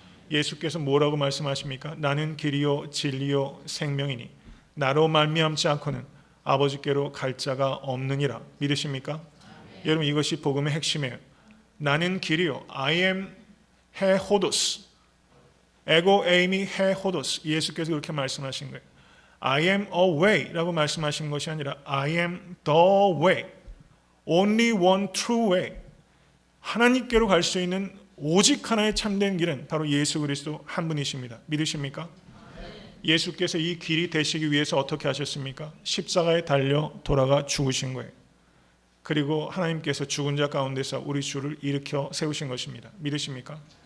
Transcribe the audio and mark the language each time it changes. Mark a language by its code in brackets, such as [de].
[ko] 예수께서 뭐라고 말씀하십니까? 나는 길이요 진리요 생명이니 나로 말미암지 않고는 아버지께로 갈 자가 없느니라. 믿으십니까? 여러분, 이것이 복음의 핵심이에요. 나는 길이요, I am 해 호도스, 에고 에이미 해 호도스. 예수께서 그렇게 말씀하신 거예요. [en] I am a way라고 [ko] 말씀하신 것이 아니라 [en] I am the way, only one true way. [ko] 하나님께로 갈 수 있는 오직 하나의 참된 길은 바로 예수 그리스도 한 분이십니다. 믿으십니까? 예수께서 이 길이 되시기 위해서 어떻게 하셨습니까? 십자가에 달려 돌아가 죽으신 거예요. 그리고 하나님께서 죽은 자 가운데서 우리 주를 일으켜 세우신 것입니다. 믿으십니까?